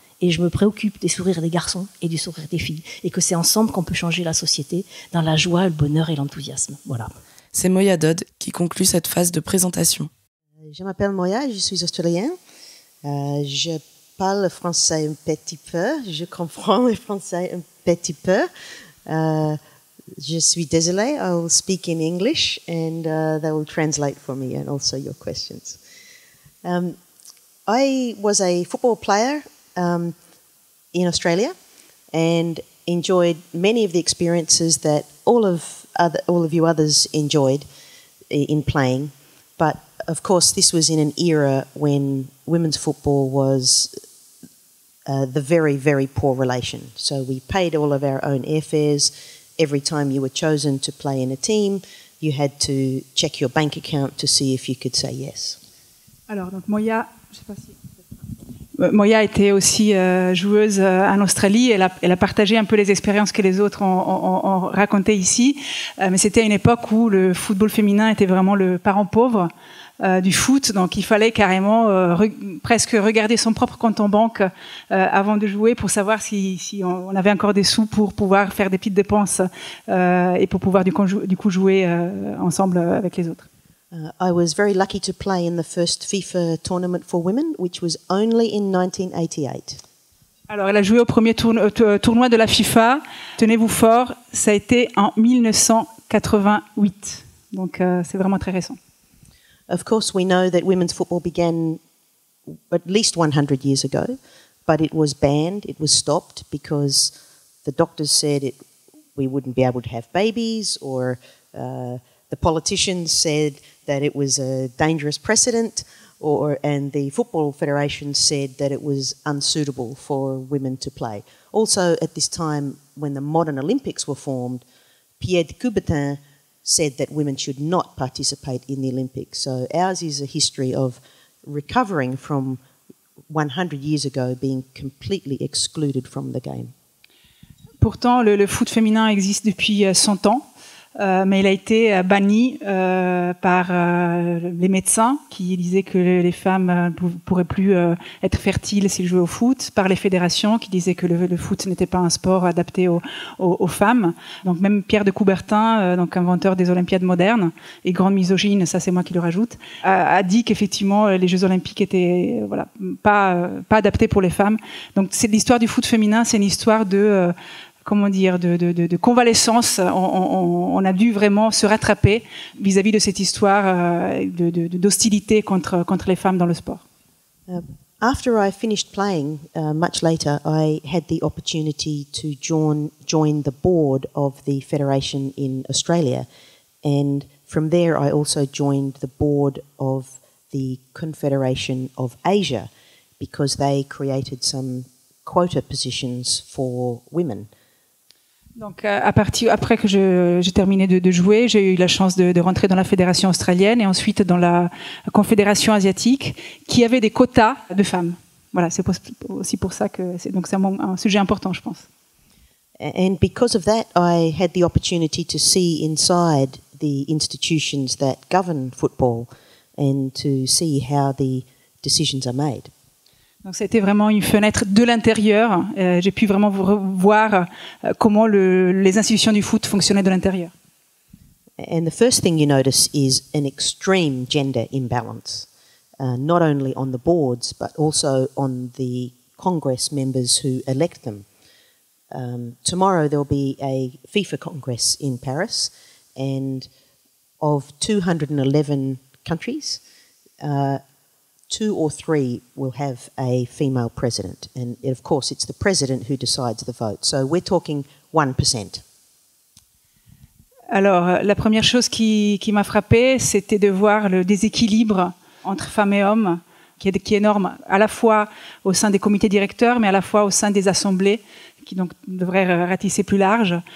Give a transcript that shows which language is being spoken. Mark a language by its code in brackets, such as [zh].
[fr] Et je me préoccupe des sourires des garçons et du sourire des filles. Et que c'est ensemble qu'on peut changer la société dans la joie, le bonheur et l'enthousiasme. Voilà. C'est Moya Dodd qui conclut cette phase de présentation. Je m'appelle Moya, je suis australienne. Je parle le français un petit peu. Je comprends le français un petit peu. Je suis désolée. [en] I will speak in English and they will translate for me and also your questions. I was a football player in Australia and enjoyed many of the experiences that all of you others enjoyed in playing. But of course, this was in an era when women's football was the very, very poor relation. So we paid all of our own airfares. Every time you were chosen to play in a team, you had to check your bank account to see if you could say yes. [fr] Alors, donc Moya, je sais pas si... Moya était aussi joueuse en Australie. Elle a partagé un peu les expériences que les autres ont racontées ici. Mais c'était une époque où le football féminin était vraiment le parent pauvre du foot. Donc il fallait carrément presque regarder son propre compte en banque avant de jouer pour savoir si on avait encore des sous pour pouvoir faire des petites dépenses et pour pouvoir du coup jouer ensemble avec les autres. [en] I was very lucky to play in the first FIFA tournament for women, which was only in 1988. [fr] Alors, elle a joué au premier tournoi de la FIFA. Tenez-vous fort, ça a été en 1988. Donc, c'est vraiment très récent. [en] Of course, we know that women's football began at least 100 years ago, but it was banned, it was stopped because the doctors said we wouldn't be able to have babies, or the politicians said that it was a dangerous precedent, and the Football Federation said that it was unsuitable for women to play. Also, at this time, when the modern Olympics were formed, Pierre de Coubertin said that women should not participate in the Olympics. So ours is a history of recovering from 100 years ago being completely excluded from the game. [fr] Pourtant, le foot féminin existe depuis 100 ans. Mais il a été banni par les médecins qui disaient que les femmes ne pourraient plus être fertiles s'ils jouaient au foot, par les fédérations qui disaient que le foot n'était pas un sport adapté aux femmes. Donc même Pierre de Coubertin, donc inventeur des Olympiades modernes et grande misogyne, ça c'est moi qui le rajoute, a dit qu'effectivement les Jeux Olympiques étaient pas adaptés pour les femmes. Donc c'est l'histoire du foot féminin, c'est une histoire de comment dire, de convalescence. On a dû vraiment se rattraper vis-à-vis de cette histoire d'hostilité contre les femmes dans le sport. [en] After I finished playing, much later, I had the opportunity to join the board of the federation in Australia, and from there I also joined the board of the Confederation of Asia, because they created some quota positions for women. [fr] Donc, après que j'ai terminé de jouer, j'ai eu la chance de rentrer dans la fédération australienne et ensuite dans la confédération asiatique, qui avait des quotas de femmes. Voilà, c'est aussi pour ça que c'est un sujet important, je pense. [en] And because of that, I had the opportunity to see inside the institutions that govern football and to see how the decisions are made. [fr] Donc c'était vraiment une fenêtre de l'intérieur. J'ai pu vraiment voir comment les institutions du foot fonctionnaient de l'intérieur. [en] And the first thing you notice is an extreme gender imbalance, not only on the boards but also on the Congress members who elect them. Tomorrow there will be a FIFA Congress in Paris, and of 211 countries, 2 or 3 will have a female president, and of course it's the president who decides the vote. So we're talking 1%. [fr] Alors, la première chose qui m'a frappée, c'était de voir le déséquilibre entre femmes et hommes, qui est énorme, à la fois au sein des comités directeurs, mais à la fois au sein des assemblées, qui donc devraient ratisser plus large.